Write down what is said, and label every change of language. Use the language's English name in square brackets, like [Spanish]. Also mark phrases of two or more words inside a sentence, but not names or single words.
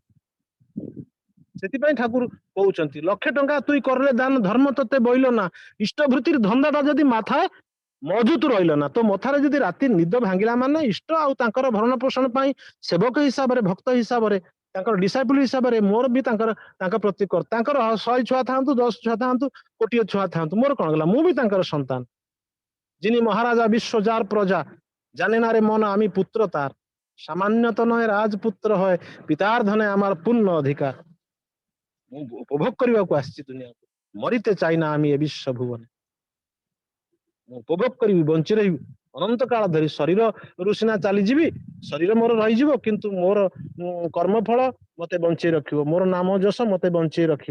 [Odia] ସେଥିପାଇଁ ଠାକୁର କହୁଛନ୍ତି 1,00,000 ଟଙ୍କା ତୁଇ କରିଲେ ଦାନ ଧର୍ମ ତତେ ବଇଲ ନା, ଇଷ୍ଟଭୃତିର ଧନ୍ଦାଟା ଯଦି ମାଥାଏ ମଜୁତ ରହିଲ ନା, ତ ମଥାରେ ଯଦି ରାତି ନିଦ ଭାଙ୍ଗିଲା ମାନେ ଇଷ୍ଟ ଆଉ ତାଙ୍କର ଭରଣ ପୋଷଣ ପାଇଁ ସେବକ ହିସାବରେ, ଭକ୍ତ ହିସାବରେ, ତାଙ୍କର ଡିସାଇପୁଲ ହିସାବରେ ମୋର ବି ତାଙ୍କ ପ୍ରତି ତାଙ୍କର 100 ଛୁଆ ଥାଆନ୍ତୁ, 10 ଛୁଆ ଥାଆନ୍ତୁ, କୋଟିଏ ଛୁଆ ଥାଆନ୍ତୁ, ମୋର କଣ ଗଲା, ମୁଁ ବି ତାଙ୍କର ସନ୍ତାନ। [Bangla] যিনি মহারাজা বিশ্ব যার প্রজা, জানে না রে মন আমি পুত্র তার, সামান্য তো নয় রাজপুত্র হয়, পিতার ধনে আমার পূর্ণ অধিকার। [Odia] ମୁଁ ଉପଭୋଗ କରିବାକୁ ଆସିଛି ଦୁନିଆକୁ, [Bangla] মরিতে চাই না আমি এ বিশ্ব ভুবন। [Odia] ମୁଁ ଉପଭୋଗ କରିବି, ବଞ୍ଚି ରହିବି ଅନନ୍ତ କାଳ ଧରି। ଶରୀରରୁ ସିନା ଚାଲିଯିବି, ଶରୀର ମୋର ରହିଯିବ, କିନ୍ତୁ ମୋର କର୍ମଫଳ ମତେ ବଞ୍ଚେଇ ରଖିବ, ମୋର ନାମ ଯଶ ମତେ ବଞ୍ଚେଇ ରଖିବ।